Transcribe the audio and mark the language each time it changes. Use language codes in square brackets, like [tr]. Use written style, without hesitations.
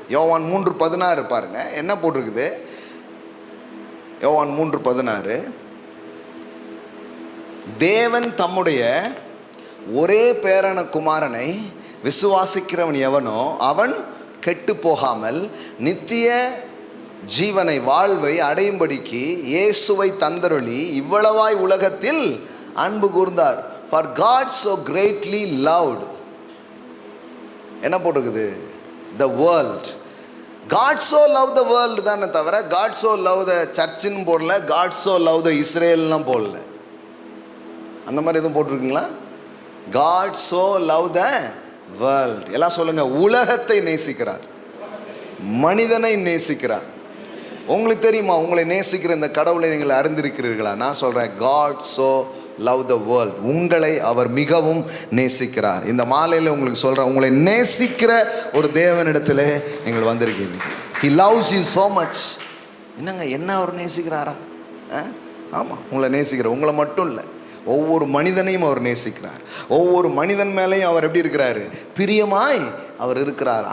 [ta] யோவான் 3:16 பாருங்க என்ன போட்டிருக்குது. யோவான் 3:16, தேவன் தம்முடைய ஒரே பேரான குமாரனை விசுவாசிக்கிறவன் எவனோ அவன் கெட்டு போகாமல் நித்திய ஜீவனை வாழ்வை அடையும்படிக்கு இயேசுவை தந்தருளி இவ்வளவாய் உலகத்தில் அன்பு கூர்ந்தார். [en] For God so greatly loved, [ta] என்ன போட்டிருக்குது, [en] the world. God so loved the world [ta] தானே தவிர [en] God so loved the churchன்னு போடல, God so loved the Israelலாம் போடல. [ta] அந்த மாதிரி எதுவும் போட்டிருக்குங்களா? [en] God so loved the world. [ta] எல்லாம் சொல்லுங்க, உலகத்தை நேசிக்கிறார், மனிதனை நேசிக்கிறார். உங்களுக்கு தெரியுமா, உங்களை நேசிக்கிற இந்த கடவுளை நீங்கள் அறிந்திருக்கிறீர்களா? நான் சொல்கிறேன், [en] God so love the world. [ta] உங்களை அவர் மிகவும் நேசிக்கிறார். இந்த மாலையில் உங்களுக்கு சொல்கிறேன், உங்களை நேசிக்கிற ஒரு தேவனிடத்தில் நீங்கள் வந்திருக்கீங்க. [en] He loves you so much. [ta] என்னங்க, என்ன அவர் நேசிக்கிறாரா? ஆமாம், உங்களை நேசிக்கிறார். உங்களை மட்டும் இல்லை, ஒவ்வொரு மனிதனையும் அவர் நேசிக்கிறார். ஒவ்வொரு மனிதன் மேலேயும் அவர் எப்படி இருக்கிறாரு, பிரியமாய் அவர் இருக்கிறார்.